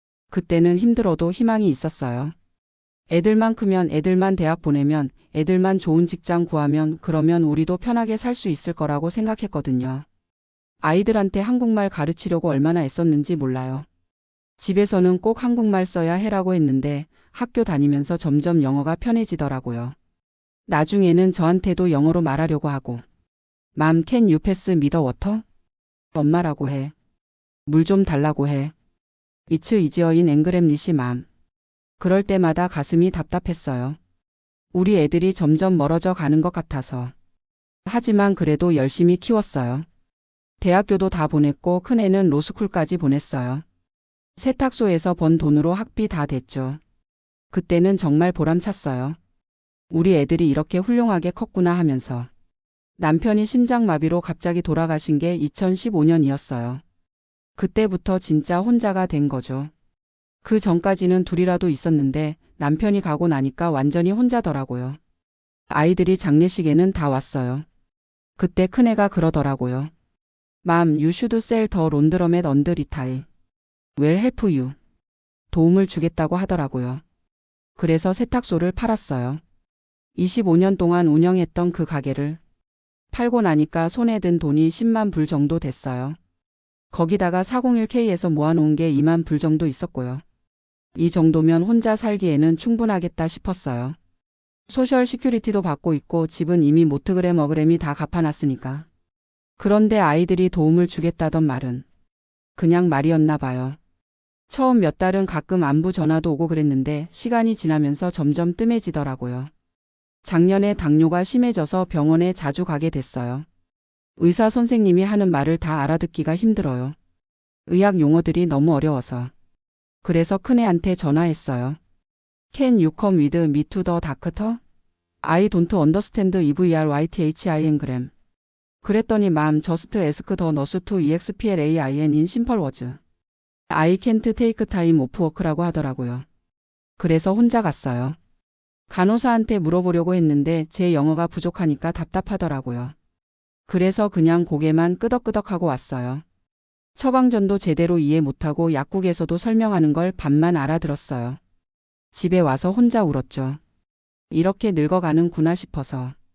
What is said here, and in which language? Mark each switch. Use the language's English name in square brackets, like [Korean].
[Korean] 그때는 힘들어도 희망이 있었어요. 애들만 크면, 애들만 대학 보내면, 애들만 좋은 직장 구하면 그러면 우리도 편하게 살 수 있을 거라고 생각했거든요. 아이들한테 한국말 가르치려고 얼마나 애썼는지 몰라요. 집에서는 꼭 한국말 써야 해라고 했는데 학교 다니면서 점점 영어가 편해지더라고요. 나중에는 저한테도 영어로 말하려고 하고. [English] Mom, can you pass me the water? [Korean] 엄마라고 해. 물 좀 달라고 해. [English] It's easier in English, mom. [Korean] 그럴 때마다 가슴이 답답했어요. 우리 애들이 점점 멀어져 가는 것 같아서. 하지만 그래도 열심히 키웠어요. 대학교도 다 보냈고 큰애는 로스쿨까지 보냈어요. 세탁소에서 번 돈으로 학비 다 댔죠. 그때는 정말 보람찼어요. 우리 애들이 이렇게 훌륭하게 컸구나 하면서. 남편이 심장마비로 갑자기 돌아가신 게 2015년이었어요. 그때부터 진짜 혼자가 된 거죠. 그 전까지는 둘이라도 있었는데 남편이 가고 나니까 완전히 혼자더라고요. 아이들이 장례식에는 다 왔어요. 그때 큰애가 그러더라고요. [English] Mom, you should sell the laundromat and retire. We'll help you. [Korean] 도움을 주겠다고 하더라고요. 그래서 세탁소를 팔았어요. 25년 동안 운영했던 그 가게를 팔고 나니까 손에 든 돈이 10만 불 정도 됐어요. 거기다가 401k에서 모아놓은 게 2만 불 정도 있었고요. 이 정도면 혼자 살기에는 충분하겠다 싶었어요. 소셜 시큐리티도 받고 있고 집은 이미 모트그램 어그램이 다 갚아놨으니까. 그런데 아이들이 도움을 주겠다던 말은 그냥 말이었나 봐요. 처음 몇 달은 가끔 안부 전화도 오고 그랬는데 시간이 지나면서 점점 뜸해지더라고요. 작년에 당뇨가 심해져서 병원에 자주 가게 됐어요. 의사 선생님이 하는 말을 다 알아듣기가 힘들어요. 의학 용어들이 너무 어려워서. 그래서 큰애한테 전화했어요. [English] Can you come with me to the doctor? I don't understand EVRYTHINgram. [Korean] 그랬더니 [English] ma'am just ask the nurse to explain in simple words. I can't take time off work라고 [Korean] 하더라고요. 그래서 혼자 갔어요. 간호사한테 물어보려고 했는데 제 영어가 부족하니까 답답하더라고요. 그래서 그냥 고개만 끄덕끄덕하고 왔어요. 처방전도 제대로 이해 못하고 약국에서도 설명하는 걸 반만 알아들었어요. 집에 와서 혼자 울었죠. 이렇게 늙어가는구나 싶어서.